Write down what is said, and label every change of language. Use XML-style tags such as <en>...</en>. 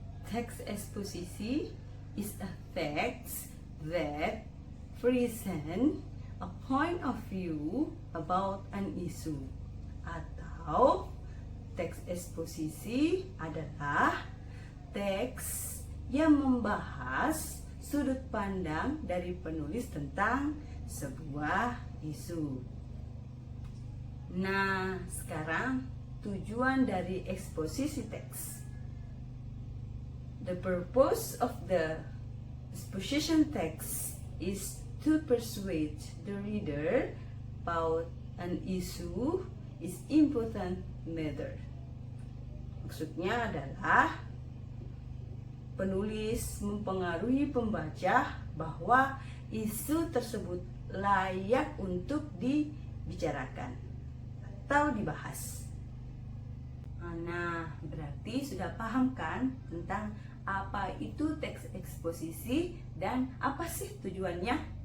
<id>Teks eksposisi</id> <en>is a text that present a point of view about an issue,</en> <id>atau teks eksposisi adalah teks yang membahas sudut pandang dari penulis tentang sebuah isu. Nah, sekarang tujuan dari eksposisi teks.</id> <en>The purpose of the exposition text is to persuade the reader about an issue is important matter.</en> <id>Maksudnya adalah penulis mempengaruhi pembaca bahwa isu tersebut layak untuk dibicarakan atau dibahas. Nah, berarti sudah paham kan tentang apa itu teks eksposisi dan apa sih tujuannya?</id>